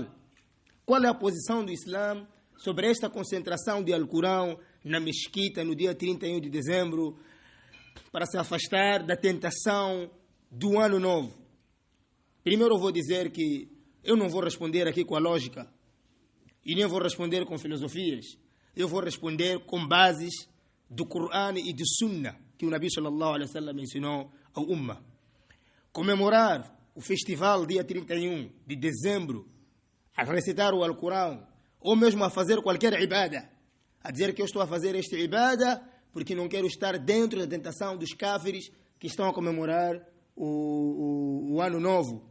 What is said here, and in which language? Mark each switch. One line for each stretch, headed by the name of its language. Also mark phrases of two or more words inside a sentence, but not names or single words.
Portuguese: Qual é a posição do Islã sobre esta concentração de Alcorão na mesquita no dia 31 de dezembro para se afastar da tentação do ano novo? Primeiro eu vou dizer que eu não vou responder aqui com a lógica e nem vou responder com filosofias. Eu vou responder com bases do Corão e do Sunnah que o Nabi
Arabic: صلى الله عليه وسلم
Portuguese: ensinou ao Ummah. Comemorar o festival dia 31 de dezembro, a recitar o Alcorão, ou mesmo a fazer qualquer ibada, a dizer que eu estou a fazer esta ibada porque não quero estar dentro da tentação dos cáfires que estão a comemorar o ano novo.